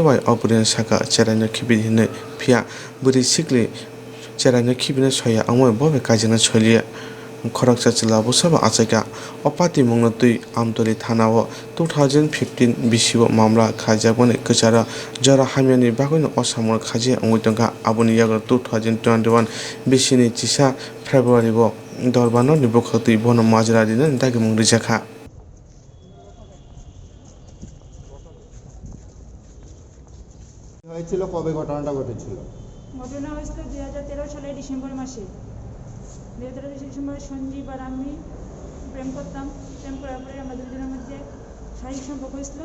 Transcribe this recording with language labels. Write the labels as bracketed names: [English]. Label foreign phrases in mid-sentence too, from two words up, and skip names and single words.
[Kok Borok] वाइ अ बुरिन साका चेराइनो खिबिदिनो फिया बुरि सिक्लि चेराइनो खिबिनो सया अमय बबाय काइजेकनो सलिया खरक चाचिला बसबा आचाइका अपाति मुंनो तुइ आमतली थानाव 2015 बिसिव मामला खाइजाकमानि कचारा जरा हामियानि बागैनो असामर खाजिया अंगैतंखा आबुनि याग्रो 2021 बिसिनि 3 फेब्रुवारि ब दरबानो निबखति बन মাজরা दिनो दागे मुं रिजाखा [Bangla] হয়েছিল কবে ঘটনাটা ঘটেছিল? ঘটনা হয়েছিল 2013 সালের ডিসেম্বর মাসে। 2013 ডিসেম্বরে সঞ্জীব আর আমি প্রেম করতাম। প্রেম করার পরে আমাদের দুজনের মধ্যে শারীরিক সম্পর্ক হয়েছিল।